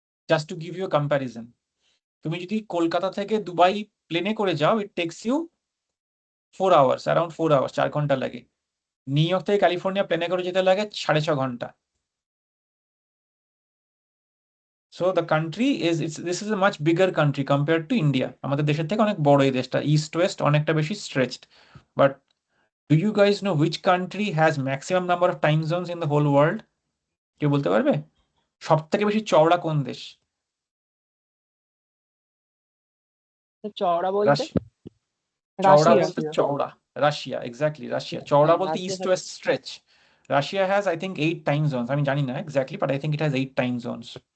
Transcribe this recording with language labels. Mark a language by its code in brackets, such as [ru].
[en] Just to give you a comparison, [bn] তুমি যদি কলকাতা থেকে দুবাই প্লেনে করে যাও, [en] it takes you 4 hours, around 4 hours, [bn] 4 ঘন্টা লাগে। নিউ ইয়র্ক থেকে ক্যালিফোর্নিয়া প্লেনে করে যেতে লাগে 6.5 ঘন্টা। [en] So the country is this is a much bigger country compared to India. [bn] আমাদের দেশের থেকে অনেক বড় এই দেশটা, ইস্ট ওয়েস্ট অনেকটা বেশি stretched. [en] But do you guys know which country has maximum number of time zones in the whole world? [bn] কেউ বলতে পারবে সব থেকে বেশি চওড়া কোন দেশ? চওড়া বলতে চওড়া [en] Russia. [bn] বলতে চওড়া, রাশিয়া, এক্স্যাক্টলি রাশিয়া। চওড়া বলতে Russia [en] East west stretch. Russia has I think 8 time zones, [bn] আমি জানি না [en] Exactly, but I think it has 8 time zones.